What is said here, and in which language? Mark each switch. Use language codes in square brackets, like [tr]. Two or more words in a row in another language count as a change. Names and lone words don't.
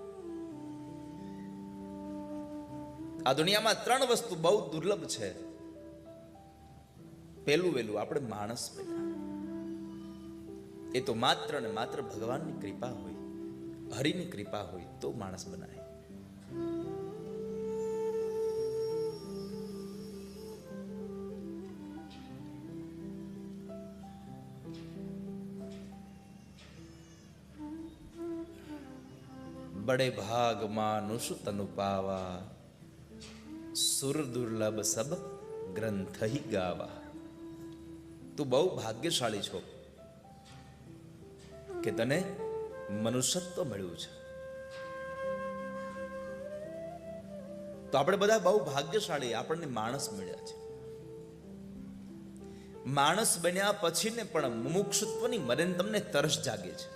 [gu] આ દુનિયામાં ત્રણ વસ્તુ બહુ દુર્લભ છે. પહેલું વહેલું આપણે માણસ બન્યા. એ તો માત્ર ને માત્ર ભગવાનની કૃપા હોય, હરિની કૃપા હોય તો માણસ બનાય. [awa] बड़े भाग मानुष तनु पावा, सुर दुर्लभ सब ग्रंथ ही गावा. [gu] તું બહુ ભાગ્યશાળી છો કે તને મનુષ્યત્વ મળ્યું છે. તો આપણે બધા બહુ ભાગ્યશાળી, આપણને માણસ મળ્યા છે. માણસ બન્યા પછી ને પણ મુમુક્ષુત્વની મને તમને તરસ જાગે છે.